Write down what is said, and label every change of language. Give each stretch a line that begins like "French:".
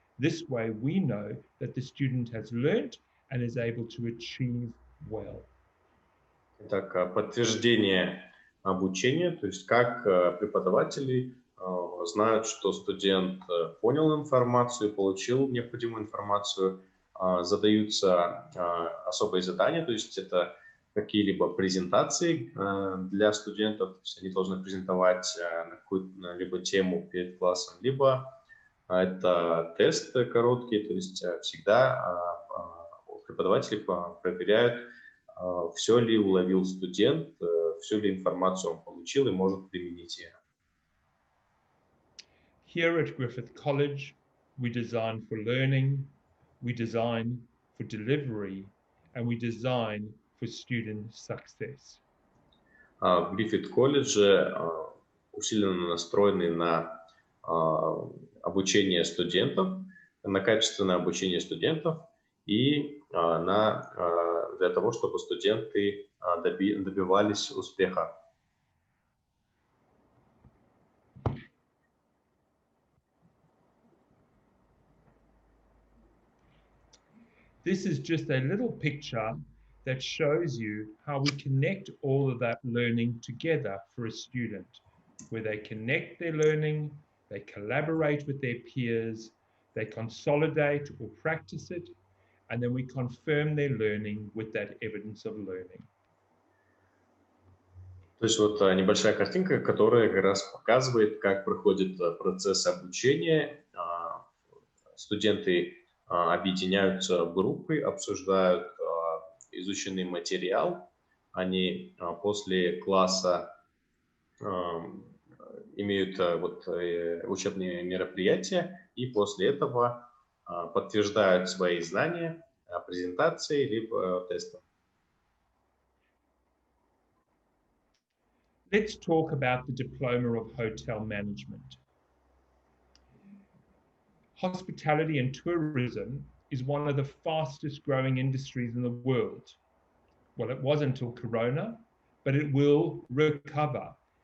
English: This way we know that the student has learnt and is able to achieve well.
Russian: Так, подтверждение обучения, то есть как преподаватели знают, что студент понял информацию, получил необходимую информацию, задаются особые задания, то есть это какие-либо презентации для студентов, то есть они должны презентовать на какую-либо тему перед классом, либо это тесты короткие, то есть всегда преподаватели проверяют, все ли уловил студент, всю ли информацию он получил и может применить ее.
English: Here at Griffith College, we design for learning, we design for delivery, and we design for student success.
Russian: В Griffith колледже усиленно настроены на обучение студентов, на качественное обучение студентов и для того, чтобы студенты добивались успеха.
English: This is just a little picture that shows you how we connect all of that learning together for a student, where they connect their learning, they collaborate with their peers, they consolidate or practice it, and then we confirm their learning with that evidence of learning.
Russian: То есть вот небольшая картинка, которая как раз показывает, как проходит процесс обучения. Студенты объединяются в группы, обсуждают изученный материал. Они после класса имеют учебные мероприятия и после этого подтверждают свои знания презентацией либо тестом.
English: Let's talk about the diploma of hotel management. Hospitality and tourism is one of the fastest growing industries in the world. Well, it was until Corona, but it will recover.